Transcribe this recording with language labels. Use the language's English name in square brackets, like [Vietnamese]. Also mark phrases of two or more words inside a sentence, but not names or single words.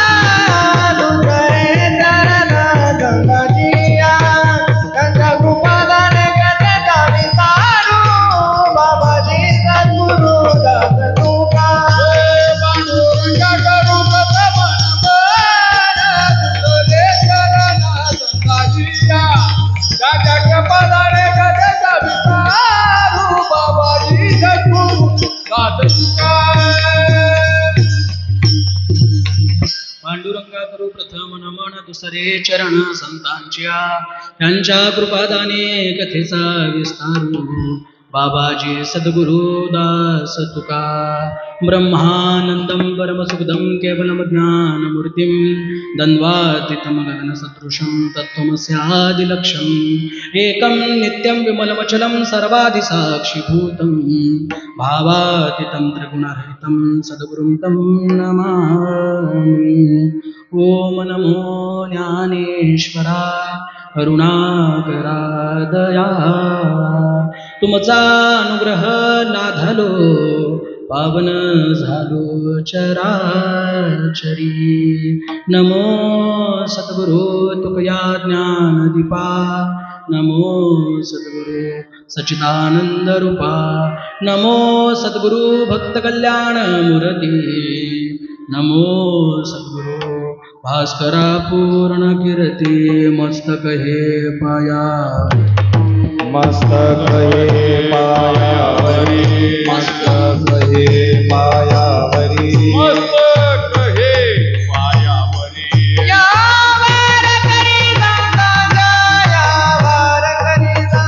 [Marathi] दुसरे चरण गंगाजिया त्यांच्या कृपादाने कथेचा विस्तार बाबाजी सद्गुरु दास तुका पांडुरंगा करू प्रथम नमन दुसरे चरण गंगाजिया त्यांच्या कृपादाने कथेचा विस्तार बाबाजी सद्गुरु दास तुका पांडुरंगा करू प्रथम नमन दुसरे चरण संतांच्या त्यांच्या कृपादाने कथेचा विस्तारू बाबाजी सद्गुरु दास तुका [Sanskrit] ब्रह्मानंदं परमसुखदं केवलं ज्ञानमूर्तिं द्वन्द्वातीतं गगनसदृशं तत्त्वमस्यादिलक्ष्यम् एकं नित्यं विमलमचलं सर्वादिसाक्षिभूतं भावातीतं त्रिगुणरहितं सद्गुरुं तं नमामि [Marathi] ॐ नमो ज्ञानेश्वरा करुणाकरा दया तुमचा अनुग्रह लाधलो पावन झालो चराचरी नमो सद्गुरु तुकया ज्ञानदीपा नमो सद्गुरु सच्चिदानंद रूपा नमो सद्गुरु भक्त कल्याण मूर्ती नमो सद्गुरु भास्करा पूर्ण कीर्ती मस्तक हे पाया मस्तक हे पायावरी मस्तक हे पायावरी मस्तक हे पायावरी यावर करी संतांच्या यावर करी